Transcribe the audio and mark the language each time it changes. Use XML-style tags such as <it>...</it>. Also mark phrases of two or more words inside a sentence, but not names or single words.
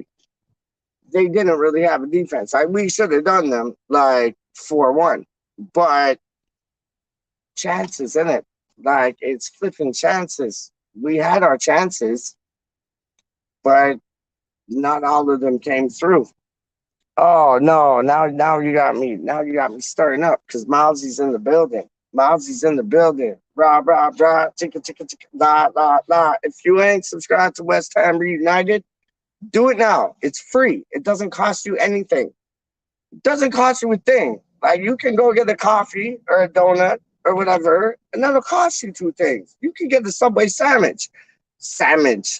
<en>They didn't really have a defense. We should have done them like 4-1, but chances in it. Like it's flipping chances. We had our chances, but not all of them came through. Oh no! Now you got me. Now you got me starting up because Mousy's in the building. Mousy's in the building. Rah rah rah. Chicka chicka chicka. La la la. If you ain't subscribed to West Ham Reunited, do it now. It's free. It doesn't cost you anything. It doesn't cost you a thing. Like you can go get a coffee or a donut or whatever, and that'll cost you two things. You can get the Subway sandwich. Sandwich.</en>